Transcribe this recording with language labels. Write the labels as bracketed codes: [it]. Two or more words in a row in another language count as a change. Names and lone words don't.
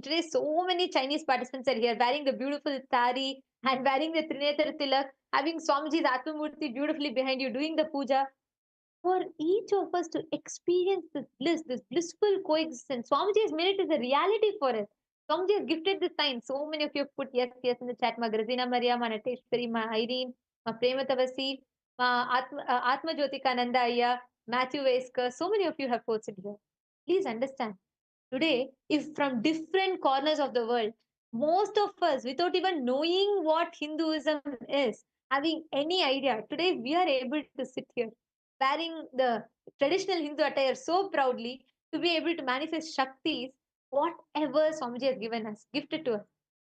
[en] Today, so many Chinese participants are here wearing the beautiful sari and wearing the Trinetra Tilak, having Swamiji's Atmamurti beautifully behind you, doing the puja. For each of us to experience this bliss, this blissful coexistence, Swamiji has made it as a reality for us. Swamiji has gifted the sign. So many of you have put yes, yes in the chat. Ma Grazina Maria, Ma Nateshwari, Ma Irene, Ma Prematavasi, Ma Atma Jyotika Nanda Ayya, Matthew Vesker. So many of you have posted here. Please understand. Today, if from different corners of the world, most of us, without even knowing what Hinduism is, having any idea, today we are able to sit here wearing the traditional Hindu attire so proudly to be able to manifest Shaktis, whatever Swamiji has given us, gifted to us.